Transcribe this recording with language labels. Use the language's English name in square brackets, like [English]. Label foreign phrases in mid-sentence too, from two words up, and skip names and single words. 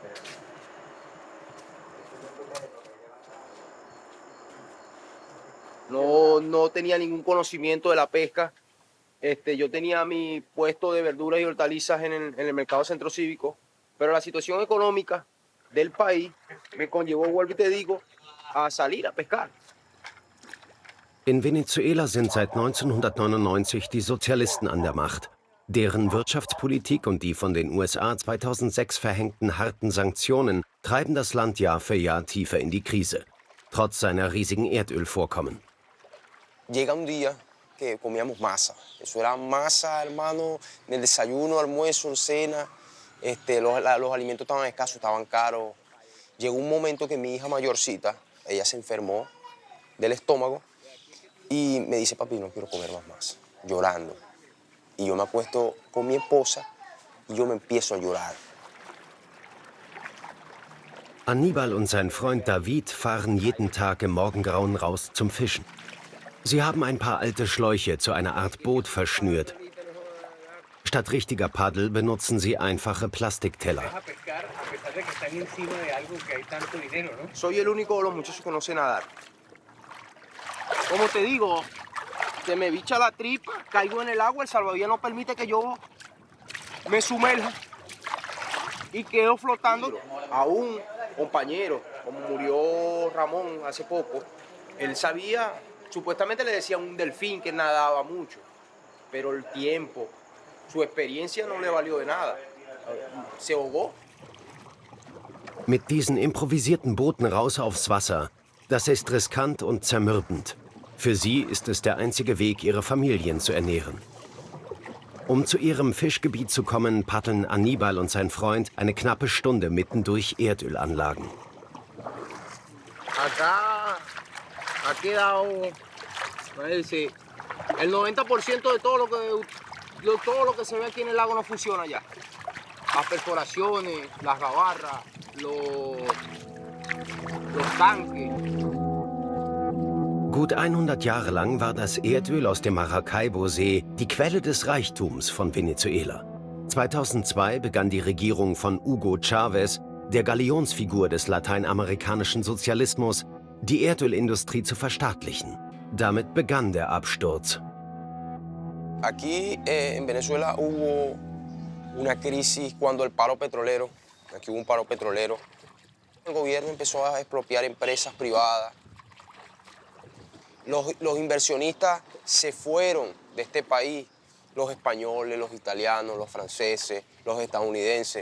[Spanish] No tenía ningún conocimiento de la pesca. Yo tenía mi puesto de verduras y hortalizas en el mercado centro cívico, pero la situación económica del país me conllevó, vuelvo y te digo, a salir a pescar. [German] In Venezuela sind seit 1999 die Sozialisten an der Macht. Deren Wirtschaftspolitik und die von den USA 2006 verhängten harten Sanktionen treiben das Land Jahr für Jahr tiefer in die Krise, trotz seiner riesigen Erdölvorkommen. [Spanish] Llega un día que comíamos masa. Eso era masa, hermano, en el desayuno, almuerzo, en cena. Los alimentos estaban escasos, estaban caros. Llegó un momento que mi hija mayorcita, ella se enfermó del estómago y me dice, papi, no quiero comer más masa, llorando. Y yo me acuesto con mi esposa y yo me empiezo a llorar. [German] Aníbal und sein Freund David fahren jeden Tag im Morgengrauen raus zum Fischen. Sie haben ein paar alte Schläuche zu einer Art Boot verschnürt. Statt richtiger Paddel benutzen sie einfache Plastikteller. [Spanish] Soy el único de los muchachos que no sé nadar. Como te digo, se me bicha la tripa, caigo en el agua, el salvavidas no permite que yo me sumerja y quedo flotando. A un compañero, como murió Ramón hace poco, él sabía, supuestamente le decía un delfín que nadaba mucho, pero el tiempo, su experiencia no le valió de nada. Se ahogó. [German] Mit diesen improvisierten Booten raus aufs Wasser, das ist riskant und zermürbend. Für sie ist es der einzige Weg, ihre Familien zu ernähren. Um zu ihrem Fischgebiet zu kommen, paddeln Aníbal und sein Freund eine knappe Stunde mitten durch Erdölanlagen. [Spanish] Acá ha quedado, el 90% de todo lo que se ve aquí en el lago no funciona ya. Las perforaciones, las gabarras, los tanques. [German] Gut 100 Jahre lang war das Erdöl aus dem Maracaibo-See die Quelle des Reichtums von Venezuela. 2002 begann die Regierung von Hugo Chávez, der Galionsfigur des lateinamerikanischen Sozialismus, die Erdölindustrie zu verstaatlichen. Damit begann der Absturz. [Spanish] Aquí en Venezuela hubo una crisis cuando el paro petrolero, aquí hubo un paro petrolero. El gobierno empezó a expropiar empresas privadas. Los inversionistas se fueron de este país, los españoles, los italianos, los franceses, los estadounidenses.